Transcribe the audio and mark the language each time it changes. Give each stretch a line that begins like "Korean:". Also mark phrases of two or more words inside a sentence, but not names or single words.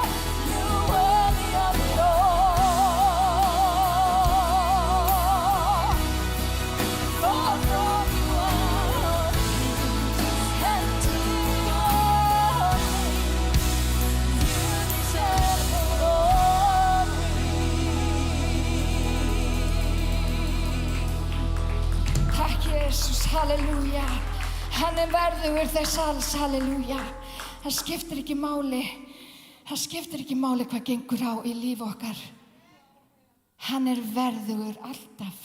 English: You're worthy of it all. For from you are all things, and to you are all things. You deserve the glory.
Icelandic: Takk Jesus, halleluja. Hann verðugur þess alls, halleluja. Það skiptir ekki máli hvað gengur á í lífi okkar. Hann verðugur alltaf.